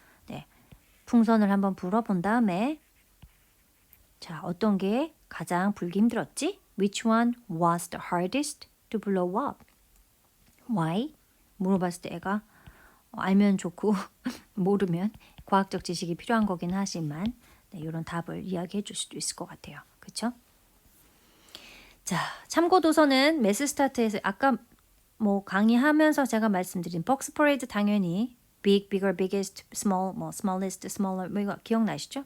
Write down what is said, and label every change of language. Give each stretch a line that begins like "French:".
Korean: 네, 풍선을 한번 불어본 다음에 자, 어떤 게 가장 불기 힘들었지?
English: Which one was the hardest to blow up? Why?
Korean: 물어봤을 때 애가 알면 좋고 모르면 과학적 지식이 필요한 거긴 하지만 네, 이런 답을 이야기해 줄 수도 있을 것 같아요. 그렇죠? 자, 참고 도서는 매스 스타트에서 아까 뭐 강의하면서 제가 말씀드린 벅스 퍼레이드 당연히 big, bigger, biggest, small, 뭐 smallest, smaller 뭐 이거 기억나시죠?